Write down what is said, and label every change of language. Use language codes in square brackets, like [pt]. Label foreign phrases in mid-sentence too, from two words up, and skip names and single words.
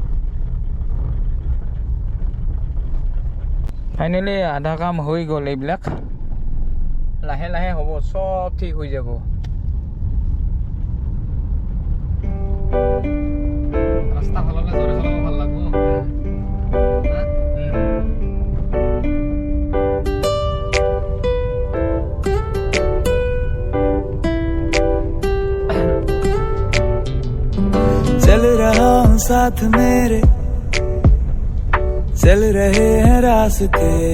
[as] ফাইনেলি আধা কাম হৈ গ'ল, এইবিলাক লাহে লাহে হ'ব, চব ঠিক হৈ যাব। ৰাস্তা ভাল হ'লে জোৰে চলাব ভাল লাগব। [hi] चल रहा हूँ साथ मेरे, चल रहे हैं रास्ते,